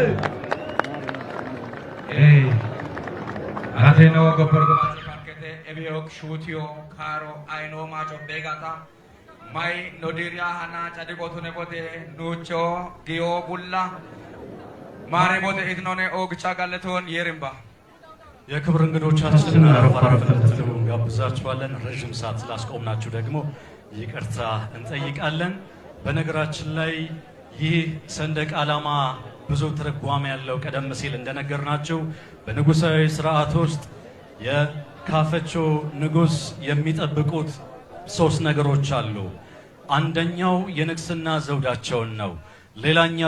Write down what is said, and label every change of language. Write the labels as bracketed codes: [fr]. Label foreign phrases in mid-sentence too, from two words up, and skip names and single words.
[kbr] Atheno goporgo markete ebiok shutio karo aino macho begata mai nodiria hana chadi bothune bote nucho gio bulla mare bote itnone ogcha galeton yerimba [am] የክብር እንግዶቻችንን አረፍ አረፍ እንድትሉ እንጋብዛችኋለን። ረዥም ሰዓት ስላስቆምናችሁ ደግሞ ይቅርታ እንጠይቃለን። በነገራችን ላይ ይህ ሰንደቅ ዓላማ ብዙ ትርጓሜ ያለው ቀደም ሲል እንደነገርናችሁ በንጉሳዊ ስርዓት ውስጥ የካፈቾ ንጉስ የሚጠብቁት 3 ነገሮች አሉ። አንደኛው የንግስና ዘውዳቸውን ነው። ሌላኛው